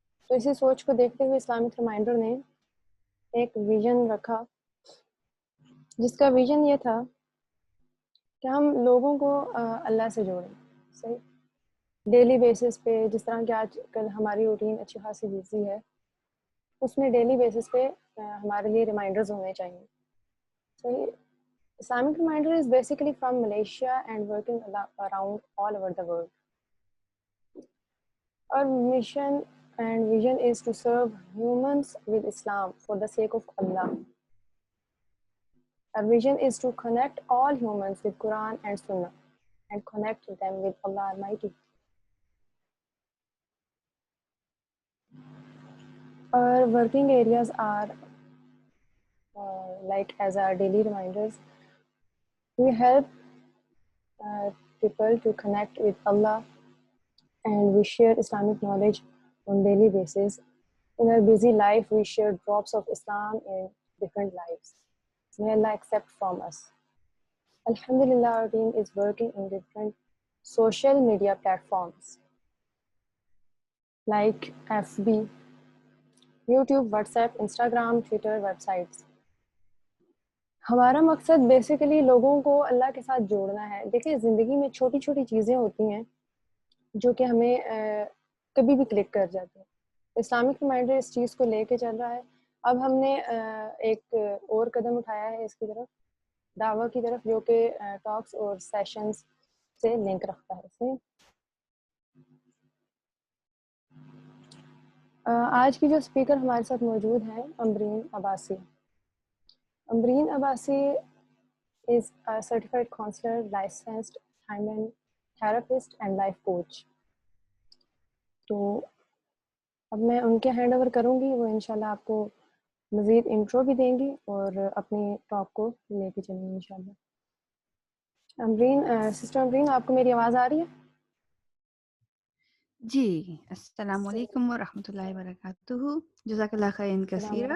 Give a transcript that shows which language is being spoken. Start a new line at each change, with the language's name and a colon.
Urdu: تو اسی سوچ کو دیکھتے ہوئے اسلامک ریمائنڈر نے ایک ویژن رکھا، جس کا ویژن یہ تھا کہ ہم لوگوں کو اللہ سے جوڑیں. صحیح. ڈیلی بیسس پہ، جس طرح کہ آج کل ہماری روٹین اچھی خاصی بزی ہے، اس میں ڈیلی بیسس پہ ہمارے لیے ریمائنڈرز ہونے چاہیے. صحیح.
English: Islamic Reminder is basically from Malaysia and working around all over the world. Our mission and vision is to serve humans with Islam for the sake of Allah. Our vision is to connect all humans with Quran and Sunnah and connect them with Allah Almighty. Our working areas are like as our daily reminders. We help people to connect with Allah, and we share Islamic knowledge on daily basis. In our busy life, we share drops of Islam in different lives. May Allah accept from us. Alhamdulillah, our team is working in different social media platforms like FB, YouTube, WhatsApp, Instagram, Twitter, websites.
Urdu: ہمارا مقصد basically لوگوں کو اللہ کے ساتھ جوڑنا ہے. دیکھیں، زندگی میں چھوٹی چھوٹی چیزیں ہوتی ہیں جو کہ ہمیں کبھی بھی کلک کر جاتی ہیں. اسلامک ریمائنڈر اس چیز کو لے کے چل رہا ہے. اب ہم نے ایک اور قدم اٹھایا ہے اس کی طرف، دعویٰ کی طرف، جو کہ ٹاکس اور سیشنز سے لنک رکھتا ہے. آج کی جو اسپیکر ہمارے ساتھ موجود ہیں، Ambreen Abbasi. Ambreen Abbasi
English: is a certified counselor, licensed hymen therapist and life coach.
Urdu: تو اب میں ان کے ہینڈ اوور کروں گی، وہ انشاءاللہ آپ کو مزید انٹرو بھی دیں گی اور اپنی ٹاک کو لے کے چلیں گے انشاءاللہ. امبرین، سسٹر امبرین، آپ کو میری آواز آ رہی ہے؟ جی، السلام علیکم ورحمۃ اللہ وبرکاتہ. جزاک اللہ خیر کثیرا.